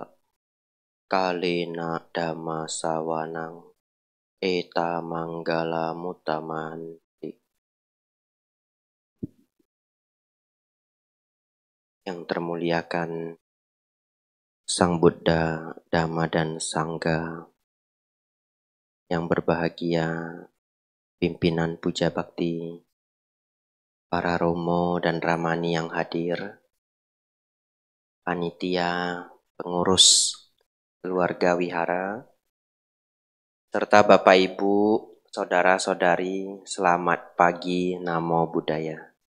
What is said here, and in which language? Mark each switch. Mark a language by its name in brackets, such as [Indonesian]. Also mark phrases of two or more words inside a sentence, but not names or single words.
[Pali] Kalena dhamma sawanang eta manggala mutamanti. [Indonesian] Yang termuliakan Sang Buddha, Dhamma dan Sangha, yang berbahagia pimpinan puja bakti, para romo dan ramani yang hadir, panitia, pengurus keluarga wihara, serta Bapak Ibu, saudara-saudari, selamat pagi, [Pali] Namo Buddhaya.